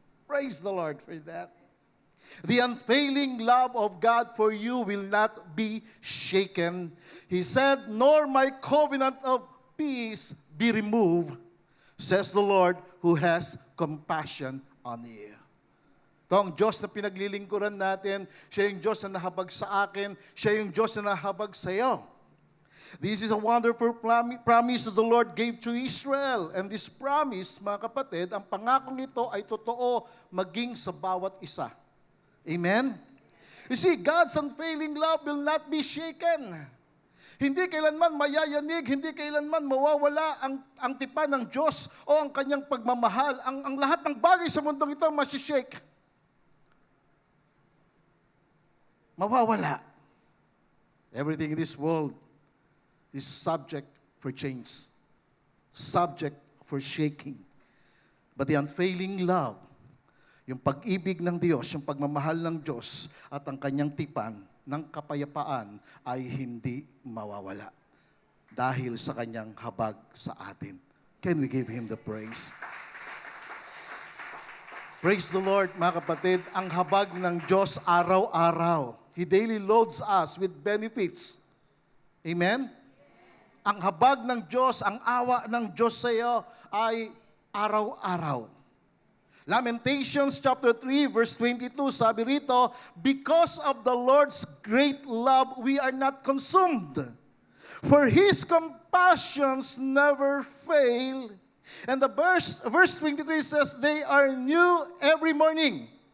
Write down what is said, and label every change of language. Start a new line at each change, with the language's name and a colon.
English: Praise the Lord for that. The unfailing love of God for you will not be shaken. He said, nor my covenant of peace be removed, says the Lord who has compassion on you.
Filipino: Ito ang Diyos na pinaglilingkuran natin. Siya yung Diyos na nahabag sa akin. Siya yung Diyos na nahabag sa iyo.
English: This is a wonderful promise that the Lord gave to Israel. And this promise,
Filipino: mga kapatid, ang pangako nito ay totoo maging sa bawat isa. Amen?
English: You see, God's unfailing love will not be shaken.
Filipino: Hindi kailanman mayayanig, hindi kailanman mawawala ang tipan ng Diyos o ang kanyang pagmamahal. Ang lahat ng bagay sa mundong ito masishake. Mawawala.
English: Everything in this world is subject for change, subject for shaking. But the unfailing love,
Filipino: yung pag-ibig ng Diyos, yung pagmamahal ng Diyos at ang kanyang tipan ng kapayapaan ay hindi mawawala dahil sa kanyang habag sa atin.
English: Can we give Him the praise? Praise the Lord,
Filipino: mga kapatid. Ang habag ng Diyos araw-araw.
English: He daily loads us with benefits. Amen?
Filipino: Ang habag ng Diyos, ang awa ng Diyos sa iyo ay araw-araw.
English: Lamentations chapter 3 verse 22,
Filipino: sabi rito,
English: because of the Lord's great love, we are not consumed. For His compassions never fail. And the verse 23 says, they are new every morning.